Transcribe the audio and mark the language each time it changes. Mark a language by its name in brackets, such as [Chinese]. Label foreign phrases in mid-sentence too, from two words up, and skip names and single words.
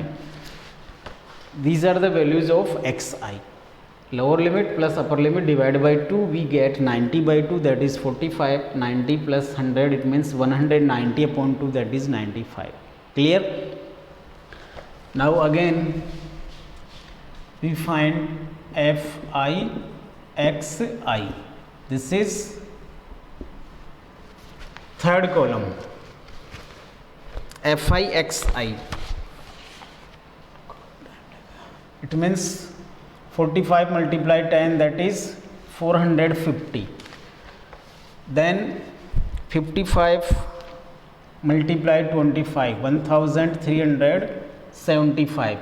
[English] These are the values of xi. Lower limit plus upper limit divided by 2, we get 90 by 2, that is 45. 90 plus 100, it means 190 upon 2, that is 95. Clear? Now again we find fi xi. This is third column. fi xi, it means 45 multiply 10, that is 450. Then 55 multiply 25, 1375.